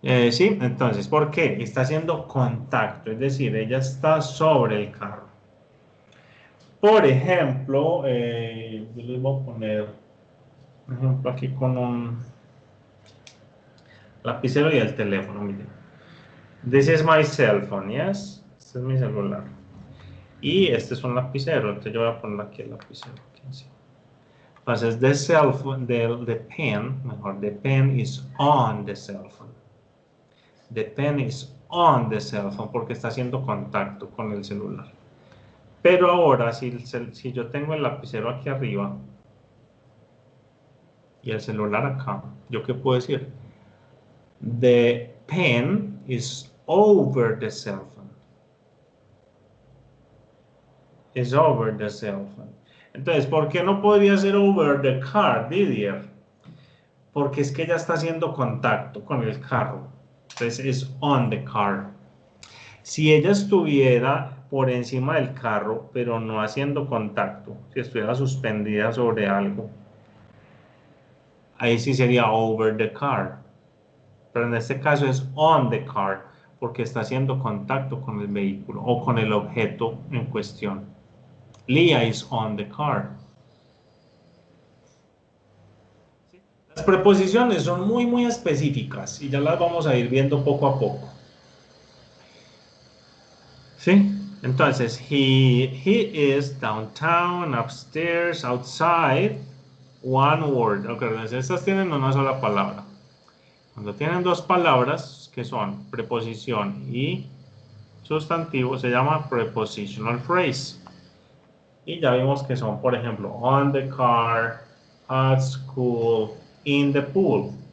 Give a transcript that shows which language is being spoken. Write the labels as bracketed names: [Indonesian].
[Spanish] Sí, entonces, ¿por qué? Está haciendo contacto, es decir, ella está sobre el carro. Por ejemplo, yo les voy a poner un ejemplo aquí con un lapicero y el teléfono, miren. [English] This is my cell phone, yes? [Spanish] Este es mi celular. Y este es un lapicero, entonces yo voy a poner aquí el lapicero. Aquí encima. Entonces, [English] the cell phone, the pen, [Spanish] mejor, [English] the pen is on the cell phone. The pen is on the cell phone [Spanish] porque está haciendo contacto con el celular. Pero ahora, si yo tengo el lapicero aquí arriba y el celular acá, ¿yo qué puedo decir? [English] The pen is over the cell phone. Is over the cell phone. [Spanish] Entonces, ¿por qué no podría ser [English] over the car, [Spanish] Didier? Porque es que ya está haciendo contacto con el carro. Entonces, es [English] on the car. [Spanish] Si ella estuviera por encima del carro, pero no haciendo contacto, si estuviera suspendida sobre algo, ahí sí sería [English] over the car. [Spanish] Pero en este caso es [English] on the car, [Spanish] porque está haciendo contacto con el vehículo o con el objeto en cuestión. [English] Leah is on the car. [Spanish] Las preposiciones son muy específicas y ya las vamos a ir viendo poco a poco. ¿Sí? Entonces, [English] he is downtown, upstairs, outside, one word. [Spanish] Ok, estas tienen una sola palabra. Cuando tienen dos palabras, que son preposición y sustantivo, se llama prepositional phrase. Y ya vimos que son, por ejemplo, [English] on the car, at school, in the pool.